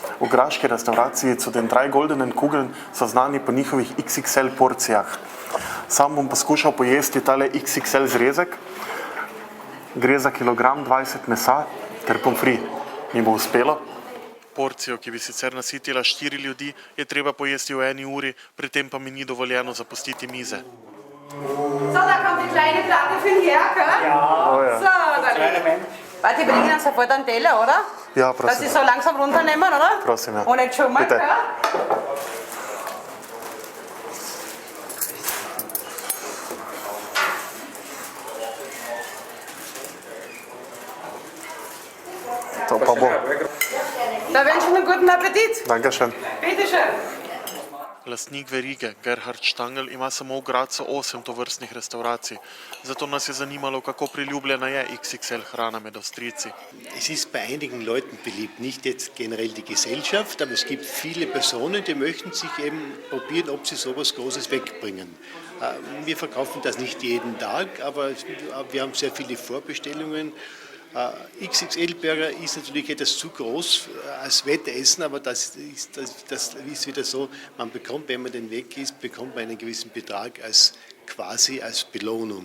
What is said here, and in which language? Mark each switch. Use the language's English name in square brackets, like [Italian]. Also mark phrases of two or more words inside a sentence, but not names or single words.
[Slovenian] V graški restavraciji zu den 3 goldenen Kugeln so znani po njihovih XXL porcijah. Sam bom poskušal pojesti tale XXL zrezek. Gre za kilogram 20 mesa ter pomfri. Mi bo uspelo? Porcijo, ki bi sicer nasitila 4 ljudi, je treba pojesti v 1 uri, pri tem pa mi ni dovoljeno zapustiti mize. [German] So, da kommt die kleine Platte für den her, gell? Ja. Oh ja. So, dann. Warte, die bringen uns sofort einen Teller, oder? Ja, Dass sie [Slovenian] prosim. [German] so langsam runternehmen, oder? [Slovenian] Prosim, ja. [German] Und jetzt schon mal, Bitte. gell? [Slovenian] To pa bo. [German] Da wünschen wir einen guten Appetit. Dankeschön. Bitte schön. [Slovenian] Lastnik verige, Gerhard Štangl, ima samo v Gradcu 8 tovrstnih restauracij. Zato nas je zanimalo, kako priljubljena je XXL hrana med Avstrijci. [German] Es ist bei einigen Leuten beliebt, nicht jetzt generell die Gesellschaft, aber es gibt viele Personen, die möchten sich eben probieren, ob sie sowas Großes wegbringen. Wir verkaufen das nicht jeden Tag, aber wir haben sehr viele Vorbestellungen. XXL-Burger ist natürlich etwas zu groß als Wettessen, aber das ist wieder so, man bekommt, wenn man den weg isst, bekommt man einen gewissen Betrag quasi als Belohnung.